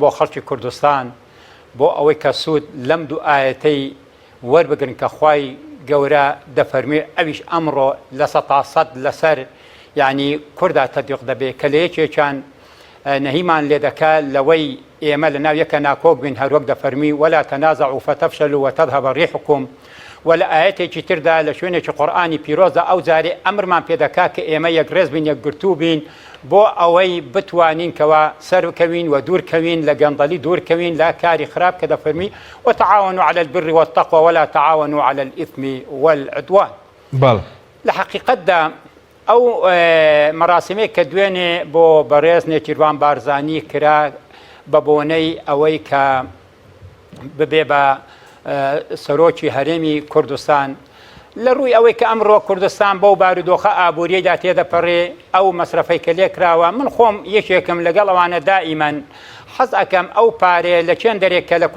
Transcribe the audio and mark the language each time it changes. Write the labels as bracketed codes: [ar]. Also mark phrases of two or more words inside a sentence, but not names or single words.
[ckb] بۆ خەڵکی کوردستان بۆ ئەوەی کە سوود لەم دوو ئاەتەی وەربگرن کە خوای گەورە دەفەرمێ ئەویش ئەمڕۆ لە 100% لەسەر یعنی کوردا تەطبیق دەبێت کە لە یەکێکیان نەهیمان لێ دەکات لەوەی ئێمە لە ناو یەکە ناکۆک بین هەروەک دەفەرمی [ar] ولا تەنازعوا فتفشلوا وتذهب ريحكم [ckb] ولا ئاەتێکی تردا لە شوێنێکی قورئانی پیرۆزە ئەو جارێ ئەمرمان پێ دەکات کە ئێمە یەکڕێز بین یەکگرتوو بین بۆ ئەوەی بتوانین کەوا سەرکەوین و دوورکەوین لە گەندەلی دوورکەوین لا کاری خراپ کە دەفەرمی [ar] وتعاونوا على البر والتقوى ولا تعاونوا على الإثم والعدوان. [ckb] لە حقیقەتدا ئەو مەراسمێک کە دوێنێ بۆ بەڕێز نێچیروان بارزانی کرا بە بۆنەی ئەوەی کە ببێ بە سەرۆکی هەرێمی کوردستان لە ڕووی ئەوەی کە ئەمڕۆ کوردستان بەو بارودۆخە ئابووریەدا تێدەپەڕێ ئەو مەسرەفەی کە لێ کراوە من خۆم یەکێکم لەگەڵ ئەوانە دائیمەن حەز ئەکەم ئەو پارێ لە چێن دەرێک کە لە